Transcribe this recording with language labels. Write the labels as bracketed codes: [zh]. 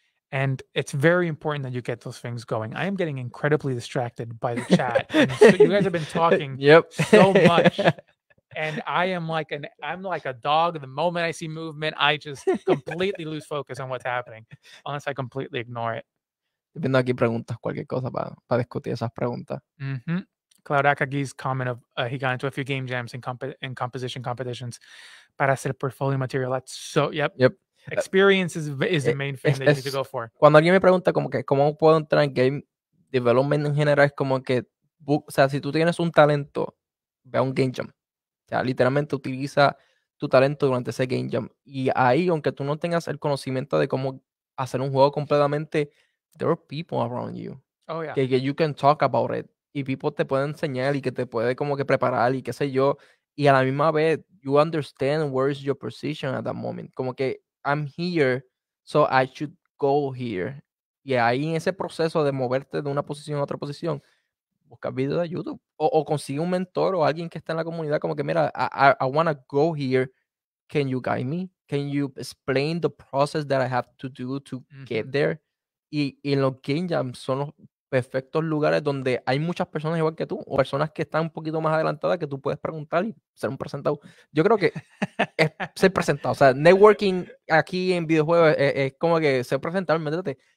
[en] And it's very important that you get those things going. I am getting incredibly distracted by the chat, and so you guys have been talking Yep. so much, and I'm like a dog. The moment I see movement, I just completely lose focus on what's happening, unless I completely ignore it. [es] Estoy viendo aquí preguntas, cualquier cosa para discutir esas preguntas. [en] Cloud Akagi's comment of he got into a few game jams and composition competitions [es] para hacer [en] portfolio material. That's so yep. Experience is the main thing that you need to go for. [es] Cuando alguien me pregunta como que cómo puedo entrar en game development en general, es como que, o sea, si tú tienes un talento, ve a un game jam. O sea, literalmente utiliza tu talento durante ese game jam. Y ahí, aunque tú no tengas el conocimiento de cómo hacer un juego completamente, [en] there are people around you. Oh, yeah. [es] Que [en] you can talk about it. [es] Y [en] people [es] te pueden enseñar y que te puede como que preparar y qué sé yo. Y a la misma vez, [en] you understand where is your position at that moment. [es] Como que [en] I'm here, so I should go here. [es] Y ahí en ese proceso de moverte de una posición a otra posición, busca videos de YouTube o consigue un mentor o alguien que está en la comunidad como que mira, [en] I want to go here. Can you guide me? Can you explain the process that I have to do to get there? [es] Y en los game jams son los perfectos lugares donde hay muchas personas igual que tú o personas que están un poquito más adelantadas que tú puedes preguntar y ser un presentado. Yo creo que es ser presentado. O sea, networking aquí en videojuegos es como que ser presentado, métete.